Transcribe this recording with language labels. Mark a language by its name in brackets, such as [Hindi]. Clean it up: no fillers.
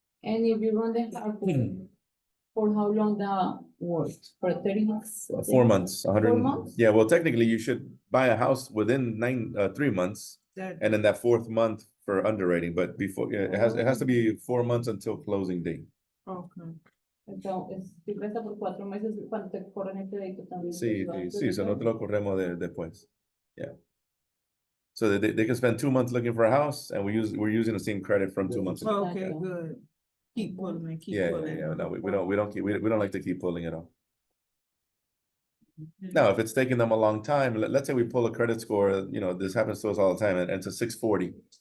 [English] And if you run the hard pull, for how long that works? For 30 months? 4 months, 100. 4 months? Yeah, well, technically you should buy a house within 3 months, and then that 4th month for underwriting. But before it has to be 4 months until closing date. Okay. [Spanish] Entonces, si presta por 4 meses, cuando te corren el crédito también. Sí, so no te lo corremos después. [English] Yeah. So they can spend 2 months looking for a house, and we're using the same credit from 2 months ago. Okay, good. Keep pulling and keep Yeah. pulling. No, we don't like to keep pulling it off. Now, if it's taking them a long time, let's say we pull a credit score, you know, this happens to us all the time, and it's a 640.